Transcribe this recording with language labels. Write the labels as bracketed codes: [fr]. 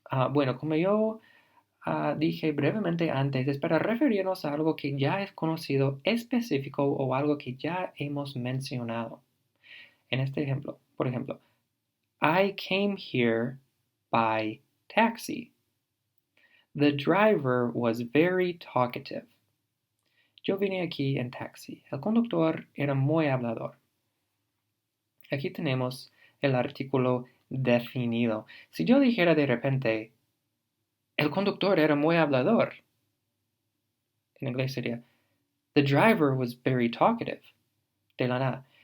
[es] Bueno, como yo dije brevemente antes, es para referirnos a algo que ya es conocido, específico o algo que ya hemos mencionado. En este ejemplo, por ejemplo, [en] I came here by taxi. The driver was very talkative. [es] Yo vine aquí en taxi. El conductor era muy hablador. Aquí tenemos el artículo definido. Si yo dijera de repente, el conductor era muy hablador, en inglés sería, [en] the driver was very talkative. [es] De la nada.